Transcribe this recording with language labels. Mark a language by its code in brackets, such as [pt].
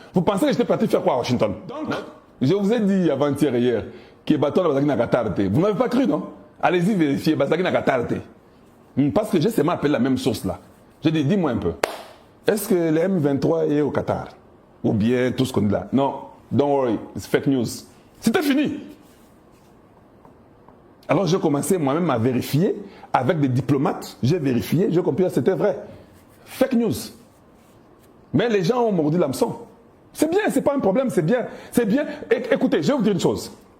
[fr] Vous pensez que j'étais parti faire quoi à Washington? Donc, je vous ai dit avant-hier, hier, que Baton Bazaki Nakatarte. Vous n'avez pas cru, non? Allez-y vérifier, Bazaki Nakatarte. Parce que j'ai seulement appelé la même source là. J'ai dit, dis-moi un peu. Est-ce que le M23 est au Qatar? Ou bien tout ce qu'on dit là? [en] Non, don't worry, it's fake news. [fr] C'était fini. Alors j'ai commencé moi-même à vérifier avec des diplomates. J'ai vérifié, j'ai compris que c'était vrai. Fake news. Mais les gens ont mordu l'hameçon. C'est bien, c'est pas un problème, c'est bien. C'est bien. Écoutez, je vais vous dire une chose.